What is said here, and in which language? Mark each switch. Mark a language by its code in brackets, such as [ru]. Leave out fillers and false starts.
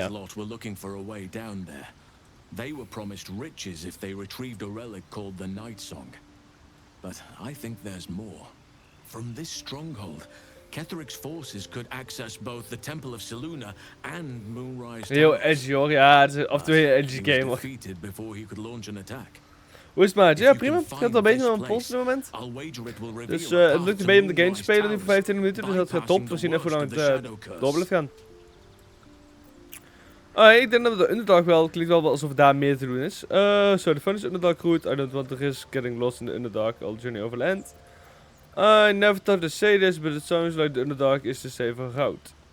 [en] His lot were looking for a way down there. They were promised riches if they retrieved a relic called the Night Song. But I think there's more. From this stronghold, Ketheric's forces could access both the Temple of Selûne and Moonrise. [nl] Heel edgy hoor, ja, het is af en toe een heel edgy game hoor. [en] Defeated before he could launch an attack. [nl] Hoe is het maatje? Ja, prima. Ik heb al bezig met mijn pols op dit moment. Dus het lukt een beetje om de game te spelen nu voor 25 minuten, dus dat gaat top. We zien even hoe lang het door blijft gaan. Ik denk dat de Underdark wel, klinkt wel alsof daar meer te doen is. [en] So the fun is Underdark route. I don't want to risk getting lost in the Underdark. All journey overland. I never thought to say this, but it sounds like the Underdark is the safer route.